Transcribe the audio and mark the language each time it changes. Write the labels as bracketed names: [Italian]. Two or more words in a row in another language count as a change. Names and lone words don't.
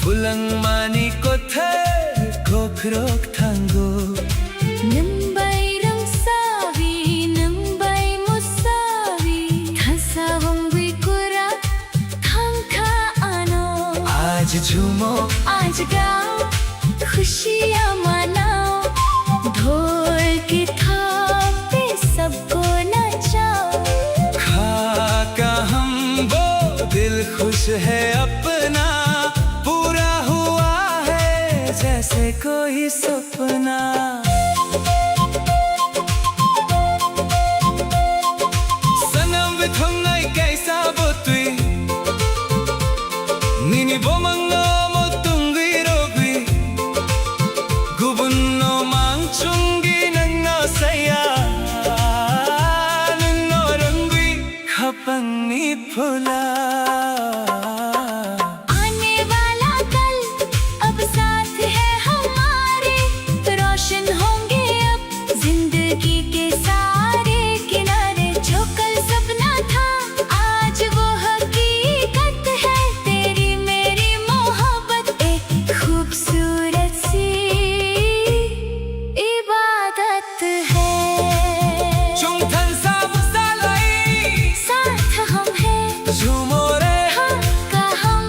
[Kok Borok] lang mani ko the Kokborok tango nang bay rang sabi nang bay mo sabi thasa hongwi kura thang ka ano [Hindi] आज झूमो आज गाओ खुशियाँ मनाओ ढोल की थाप पे सबको नचाओ खाका हम वो दिल खुश है अपना पूरा हुआ है जैसे कोई सपना [Kok Borok] सनम बिथोंगाई कैसा बोतुई निनी बोमंगो मोतुंगी रोबी गुबुन्नो मांगचुंगी नंगो सया नंगो रंगी खपंगी फुला [Hindi] आने वाला कल अब साथ है हमारे रोशन होंगे अब जिंदगी के सारे किनारे जो कल सपना था आज वो हकीकत है तेरी मेरी मोहब्बत एक खूबसूरत सी इबादत है [Kok Borok] चुंगथन साब सालाई [Hindi] साथ हम हैं झूमो रे हम का हम